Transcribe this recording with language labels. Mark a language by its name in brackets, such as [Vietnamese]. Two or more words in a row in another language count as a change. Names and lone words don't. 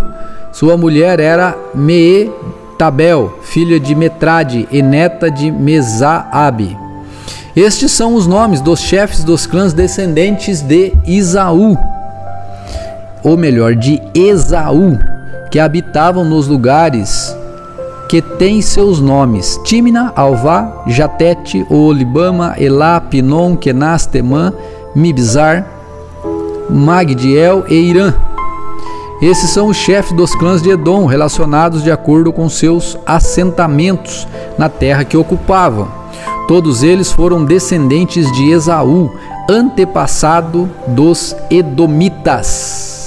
[Portuguese] Sua mulher era Meetabel, filha de Metrade e neta de Mesaabe. Estes são os nomes dos chefes dos clãs descendentes de Esaú, ou melhor, de Esaú, que habitavam nos lugares que têm seus nomes: Tímna, Alvá, Jatete, Oolibama, Elá, Pinom, Kenaz, Temã, Mibzar, Magdiel e Irã. Esses são os chefes dos clãs de Edom, relacionados de acordo com seus assentamentos na terra que ocupavam. Todos eles foram descendentes de Esaú, antepassado dos Edomitas.